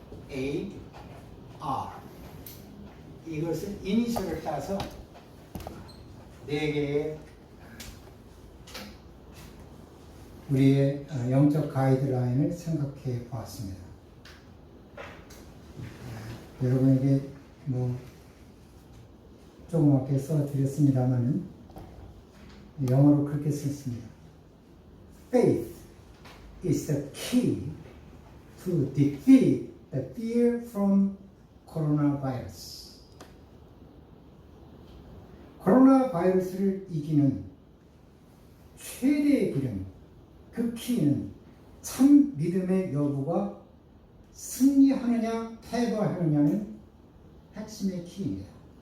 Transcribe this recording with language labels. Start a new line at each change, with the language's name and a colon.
Korean: F-E-A-R 이것을 이니셜을 따서 네 개의 우리의 영적 가이드라인을 생각해 보았습니다. 여러분에게 조그맣게 써드렸습니다만 영어로 그렇게 썼습니다.
English: Faith is the key to defeat the fear from coronavirus.
Korean: 코로나 바이러스를 이기는 최대의 기름, 그 키는 참 믿음의 여부가 승리하느냐 패배하느냐는 핵심의 키입니다.